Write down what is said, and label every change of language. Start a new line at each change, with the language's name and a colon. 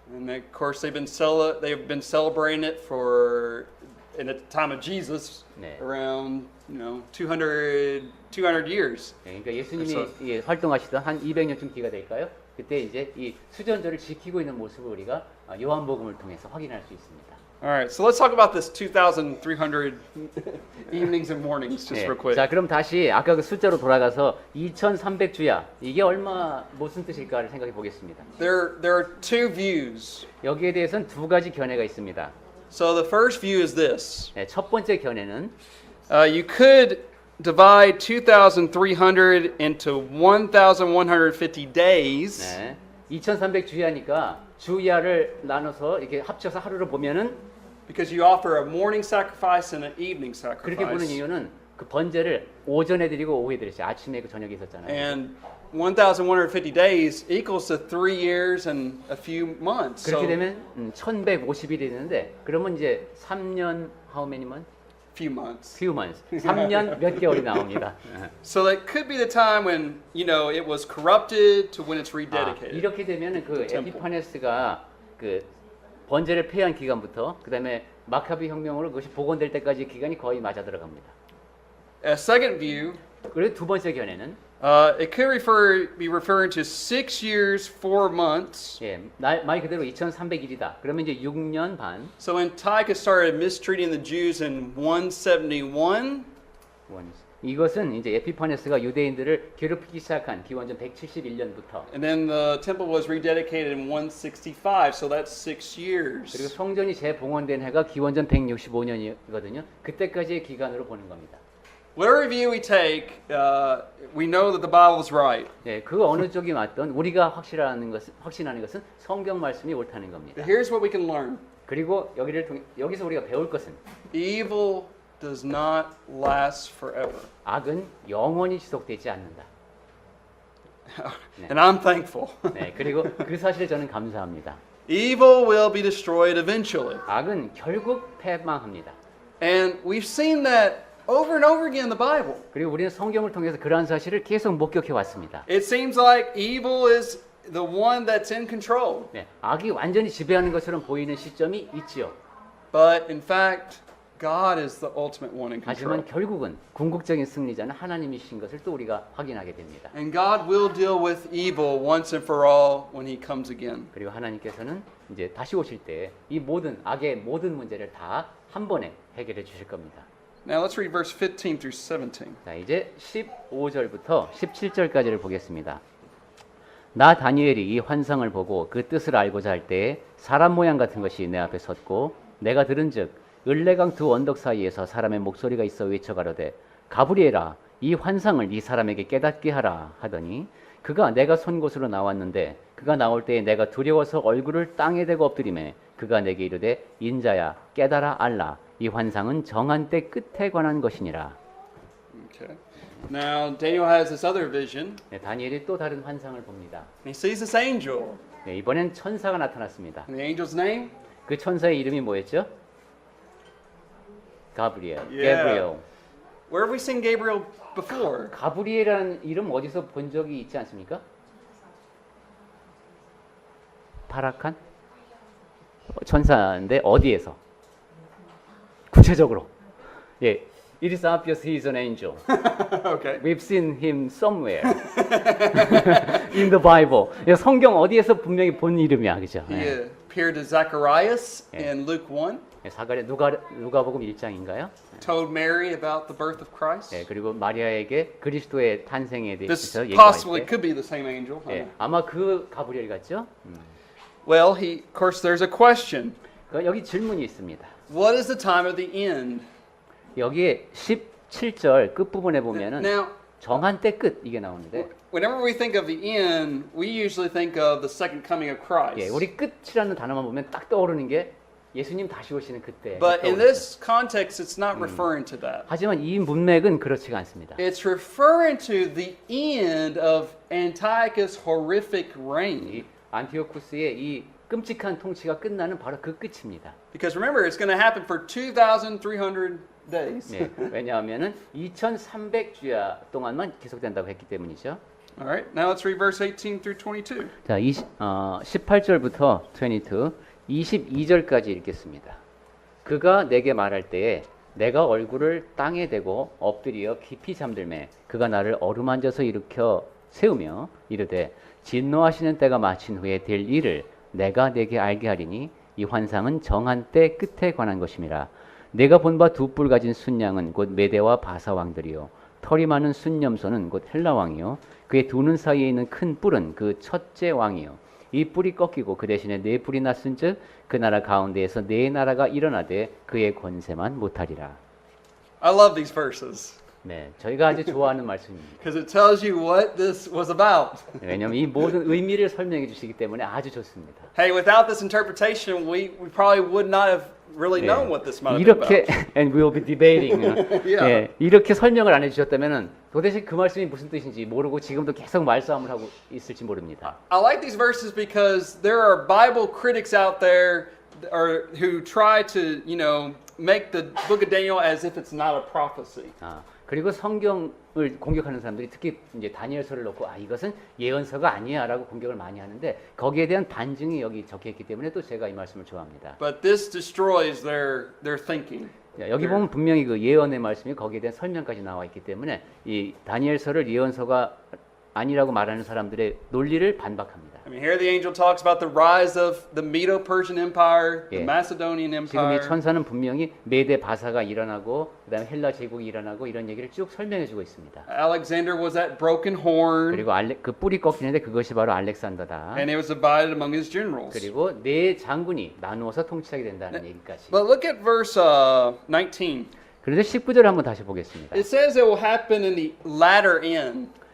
English: And of course, they've been celebrating it for, in the time of Jesus,
Korean: 네.
English: around 200 years.
Korean: 그러니까 예수님이 활동하시던 한 200년쯤 뒤가 될까요? 그때 이제 이 수전절을 지키고 있는 모습을 우리가 요한복음을 통해서 확인할 수 있습니다.
English: All right, so let's talk about this 2,300 evenings and mornings just
Korean: 예,
English: real quick.
Korean: 자, 그럼 다시 아까 그 숫자로 돌아가서 2,300주야. 이게 얼마 무슨 뜻일까를 생각해 보겠습니다.
English: There are two views.
Korean: 여기에 대해서는 두 가지 견해가 있습니다.
English: So the first view is this.
Korean: 예, 첫 번째 견해는
English: You could divide 2,300 into 1,150 days.
Korean: 네, 2,300주야니까 주야를 나눠서 이렇게 합쳐서 하루를 보면은
English: Because you offer a morning sacrifice and an evening
Korean: 그렇게 보는
English: sacrifice.
Korean: 이유는 그 번제를 오전에 드리고 오후에 드렸어요. 아침에 그 저녁에 있었잖아요.
English: And 1,150 days equals to 3 years and a few months.
Korean: 그렇게
English: So
Korean: 되면 1,150일이 되는데 그러면 이제 3년
English: how many months? few months. few months.
Korean: 3년 몇 개월이 나옵니다.
English: So that could be the time when, it was corrupted to when it's
Korean: 아,
English: rededicated.
Korean: 이렇게 되면 그
English: temple.
Korean: 에피파네스가 그 번제를 폐한 기간부터 그다음에 마카비 혁명으로 그것이 복원될 때까지 기간이 거의 맞아 들어갑니다.
English: A second view,
Korean: 그리고 두 번째 견해는
English: it could be referring to 6 years, 4 months.
Korean: 예, 말 그대로 2,300일이다. 그러면 이제 6년 반.
English: So when Antiochus started mistreating the Jews in 171,
Korean: 이것은 이제 에피파네스가 유대인들을 괴롭히기 시작한 기원전 171년부터
English: and then the temple was rededicated in 165, so that's 6
Korean: 그리고
English: years.
Korean: 성전이 재봉헌된 해가 기원전 165년이거든요. 그때까지의 기간으로 보는 겁니다.
English: Whatever view we take, we know that the Bible is right.
Korean: 예, 그 어느 쪽이 맞든 우리가 확신하는 것은 성경 말씀이 옳다는 겁니다.
English: But here's what we can learn.
Korean: 그리고 여기서 우리가 배울 것은
English: Evil does not last forever.
Korean: 악은 영원히 지속되지 않는다.
English: And I'm thankful.
Korean: 네, 그리고 그 사실에 저는 감사합니다.
English: Evil will be destroyed eventually.
Korean: 악은 결국 패망합니다.
English: And we've seen that over and over again in the Bible.
Korean: 그리고 우리는 성경을 통해서 그러한 사실을 계속 목격해 왔습니다.
English: It seems like evil is the one that's in control.
Korean: 네, 악이 완전히 지배하는 것처럼 보이는 시점이 있지요.
English: But in fact, God is the ultimate one in control.
Korean: 하지만 결국은 궁극적인 승리자는 하나님이신 것을 또 우리가 확인하게 됩니다.
English: And God will deal with evil once and for all when He comes again.
Korean: 그리고 하나님께서는 이제 다시 오실 때 이 모든 악의 모든 문제를 다 한 번에 해결해 주실 겁니다.
English: Now let's read verse 15 through 17.
Korean: 자, 이제 15절부터 17절까지를 보겠습니다. 나 다니엘이 이 환상을 보고 그 뜻을 알고자 할 때에 사람 모양 같은 것이 내 앞에 섰고 내가 들은즉 을레강 두 언덕 사이에서 사람의 목소리가 있어 외쳐 가로되 가브리엘아 이 환상을 이 사람에게 깨닫게 하라 하더니 그가 내가 선 곳으로 나왔는데 그가 나올 때에 내가 두려워서 얼굴을 땅에 대고 엎드리매 그가 내게 이르되 인자야 깨달아 알라 이 환상은 정한 때 끝에 관한 것이니라.
English: Okay. Now Daniel has this other vision.
Korean: 네, 다니엘이 또 다른 환상을 봅니다.
English: He sees this angel.
Korean: 네, 이번엔 천사가 나타났습니다.
English: And the angel's name?
Korean: 그 천사의 이름이 뭐였죠? 가브리엘.
English: Yeah.
Korean: 게브리엘.
English: Where have we seen Gabriel before?
Korean: 가브리엘이라는 이름 어디서 본 적이 있지 않습니까? 파라칸? 천사인데 어디에서? 구체적으로. 예.
English: It is obvious he is an angel. Okay. We've seen him somewhere. In the Bible.
Korean: 예, 성경 어디에서 분명히 본 이름이야. 그죠?
English: He appeared to Zacharias Yeah. in Luke 1,
Korean: 예, 사가랴 누가복음 1장인가요?
English: told Mary about the birth of Christ.
Korean: 예, 그리고 마리아에게 그리스도의 탄생에
English: This
Korean: 대해서 얘기할
English: possibly
Korean: 때
English: could be the same angel.
Korean: 예, 아마 그 가브리엘 같죠?
English: Well, of course, there's a question.
Korean: 여기 질문이 있습니다.
English: What is the time of the end?
Korean: 여기에 17절 끝부분에 보면은
English: Now,
Korean: 정한 때 끝 이게 나오는데
English: whenever we think of the end, we usually think of the second coming of Christ.
Korean: 예, 우리 끝이라는 단어만 보면 딱 떠오르는 게 예수님 다시 오시는 그때.
English: But in
Korean: 떠오르죠.
English: this context, it's not referring to that.
Korean: 하지만 이 문맥은 그렇지가 않습니다.
English: It's referring to the end of Antiochus' horrific reign.
Korean: 이 안티오쿠스의 이 끔찍한 통치가 끝나는 바로 그 끝입니다.
English: Because remember, it's going to happen for 2,300 days.
Korean: 예, 왜냐하면은 2,300주야 동안만 계속된다고 했기 때문이죠.
English: All right, now let's read verse 18 through 22.
Korean: 자, 18절부터 22절까지 읽겠습니다. 그가 내게 말할 때에 내가 얼굴을 땅에 대고 엎드려 깊이 잠들매 그가 나를 어루만져서 일으켜 세우며 이르되 진노하시는 때가 마친 후에 될 일을 내가 내게 알게 하리니 이 환상은 정한 때 끝에 관한 것임이라. 내가 본 바 두 뿔 가진 순양은 곧 메대와 바사 왕들이요 털이 많은 순념소는 곧 헬라 왕이요 그의 두 눈 사이에 있는 큰 뿔은 그 첫째 왕이요 이 뿔이 꺾이고 그 대신에 네 뿔이 났은즉 그 나라 가운데에서 네 나라가 일어나되 그의 권세만 못하리라.
English: I love these verses
Korean: 네, 저희가 아주 좋아하는 말씀입니다.
English: because it tells you what this was about.
Korean: 왜냐하면 이 모든 의미를 설명해 주시기 때문에 아주 좋습니다.
English: Hey, without this interpretation, we probably would not have really known what this might have been
Korean: 이렇게
English: about. and we'll be debating. Yeah.
Korean: 예, 이렇게 설명을 안 해주셨다면은 도대체 그 말씀이 무슨 뜻인지 모르고 지금도 계속 말싸움을 하고 있을지 모릅니다.
English: I like these verses because there are Bible critics out there who try to, make the book of Daniel as if it's not a prophecy.
Korean: 아, 그리고 성경을 공격하는 사람들이 특히 이제 다니엘서를 놓고 이것은 예언서가 아니야라고 공격을 많이 하는데 거기에 대한 반증이 여기 적혀 있기 때문에 또 제가 이 말씀을 좋아합니다.
English: But this destroys their thinking.
Korean: 여기 보면 분명히 그 예언의 말씀이 거기에 대한 설명까지 나와 있기 때문에 이 다니엘서를 예언서가 아니라고 말하는 사람들의 논리를 반박합니다.
English: I mean, here the angel talks about the rise of the Medo-Persian Empire, the
Korean: 예.
English: Macedonian
Korean: 지금 이
English: Empire.
Korean: 천사는 분명히 메대 바사가 일어나고 그다음에 헬라 제국이 일어나고 이런 얘기를 쭉 설명해 주고 있습니다.
English: Alexander was that broken horn,
Korean: 그리고 그 뿔이 꺾이는데 그것이 바로 알렉산더다.
English: and it was divided among his generals.
Korean: 그리고 네 장군이 나누어서 통치하게 된다는 얘기까지.
English: But look at verse 19.
Korean: 그런데 19절 한번 다시 보겠습니다.
English: It says it will happen in the latter end.